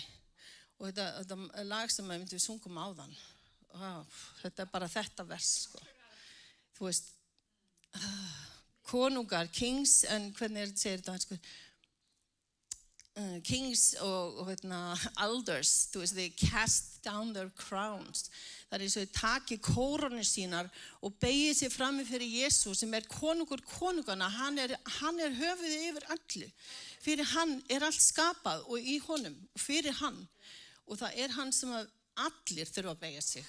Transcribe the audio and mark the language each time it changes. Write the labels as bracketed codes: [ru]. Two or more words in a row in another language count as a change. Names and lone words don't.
[is] Og þetta lag sem við sungum áðan, þetta bara þetta vers, sko. Þú veist, konungar, kings, en hvernig segir þetta, sko? Kings og elders, þú veist, [en] they cast down their crowns. [is] Það er eins og þau taki kórónur sínar og beygir sig frammi fyrir Jesú sem konungur konungana, hann er höfuðið yfir öllu. Fyrir hann allt skapað og í honum og fyrir hann. Og það hann sem að allir þurfa að beygja sig.